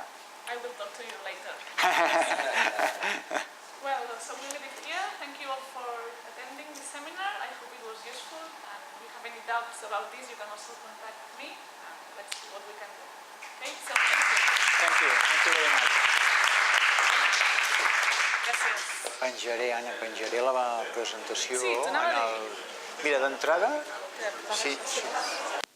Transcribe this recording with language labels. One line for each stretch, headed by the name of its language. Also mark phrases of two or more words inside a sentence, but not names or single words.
English: I will talk to you later. Well, so we'll leave it here. Thank you all for attending this seminar. I hope it was useful. And if you have any doubts about this, you can also contact me. And let's see what we can do. Okay, so thank you. Thank you very much.
Catalan: Gràcies. Anna, penjaré la presentació Sí, t'anava a dir. Mira, d'entrada... Sí. Sí.